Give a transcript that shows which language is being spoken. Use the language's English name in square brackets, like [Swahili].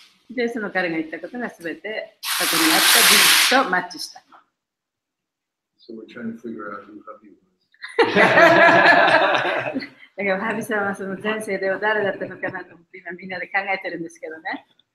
[Japanese] で、その彼が言ったことがすべて過去にあった事実とマッチした。 [English] So we're trying to figure out who hubby was. [Japanese] だからハビさんはその前世では誰だったのかなと思って今みんなで考えてるんですけどね。